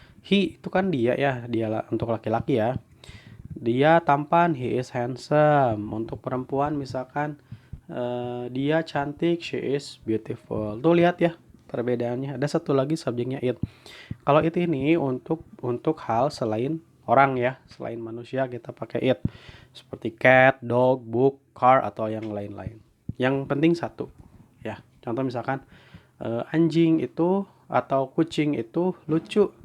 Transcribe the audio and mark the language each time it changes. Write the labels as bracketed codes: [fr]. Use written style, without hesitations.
[id] He itu kan dia ya, dia untuk laki-laki ya. Dia tampan, [en] he is handsome. [id] Untuk perempuan misalkan dia cantik, [en] she is beautiful. [id] Tuh lihat ya perbedaannya. Ada satu lagi subjeknya it. Kalau it ini untuk hal selain orang ya, selain manusia kita pakai it. Seperti cat, dog, book, car atau yang lain-lain. Yang penting satu ya. Contoh misalkan anjing itu atau kucing itu lucu.